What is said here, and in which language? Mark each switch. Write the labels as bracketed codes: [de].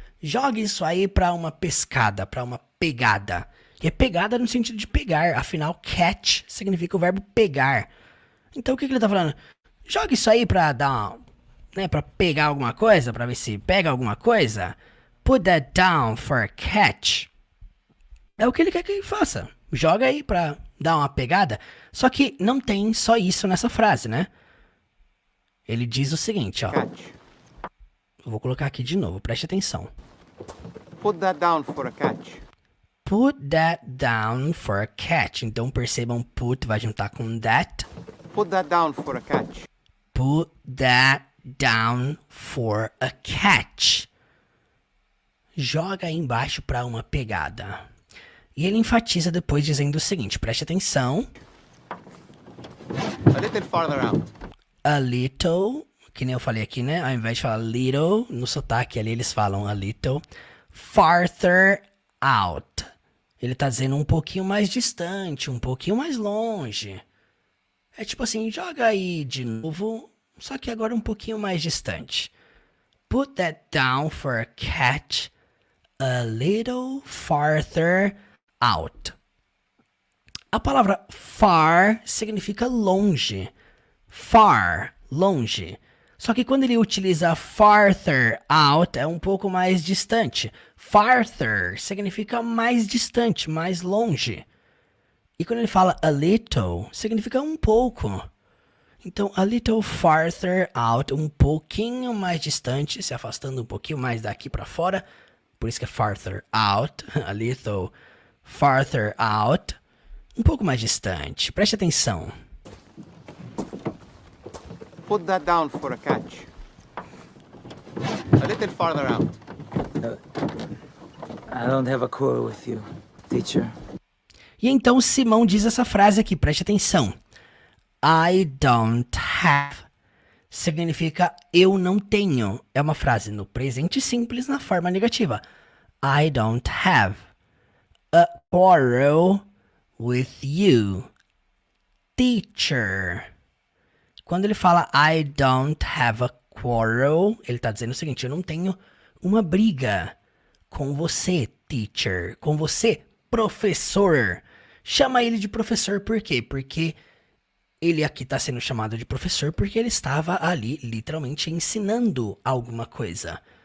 [pt] Jogue isso aí para uma pescada, para uma pegada. E é pegada no sentido de pegar. Afinal, catch significa o verbo pegar. Então o que ele está falando? Jogue isso aí para dar, né, para pegar alguma coisa, para ver se pega alguma coisa. [en] Put that down for a catch. [pt] É o que ele quer que ele faça. Joga aí para dar uma pegada. Só que não tem só isso nessa frase, né? Ele diz o seguinte, ó. [en] Catch. [pt] Eu vou colocar aqui de novo, preste atenção. [en] Put that down for a catch. Put that down for a catch. [pt] Então percebam, put vai juntar com that. [en] Put that down for a catch. Put that down for a catch. [pt] Joga aí embaixo para uma pegada. E ele enfatiza depois dizendo o seguinte, preste atenção. [en] A little farther out. [pt] A little, que nem eu falei aqui, né? Ao invés de falar little, no sotaque ali eles falam a little. Farther out. Ele tá dizendo um pouquinho mais distante, um pouquinho mais longe. É tipo assim, joga aí de novo, só que agora um pouquinho mais distante. [en] Put that down for a catch a little farther out. [pt] A palavra far significa longe. Far, longe. Só que quando ele utiliza farther out, é um pouco mais distante. Farther significa mais distante, mais longe. E quando ele fala a little, significa um pouco. Então, [en] a little farther out, [pt] um pouquinho mais distante, se afastando um pouquinho mais daqui para fora. Por isso que é farther out, [en] a little farther out. [pt] Um pouco mais distante. Preste atenção. [en] Put that down for a catch. A little farther out. I don't have a quarrel with you, teacher. [pt] E então Simão diz essa frase aqui, preste atenção. [en] I don't have [pt] significa eu não tenho. É uma frase no presente simples na forma negativa. [en] I don't have a quarrel with you, teacher. [pt] Quando ele fala [en] I don't have a quarrel, [pt] ele está dizendo o seguinte, eu não tenho uma briga com você, teacher, com você, professor. Chama ele de professor por quê? Porque ele aqui está sendo chamado de professor porque ele estava ali literalmente ensinando alguma coisa.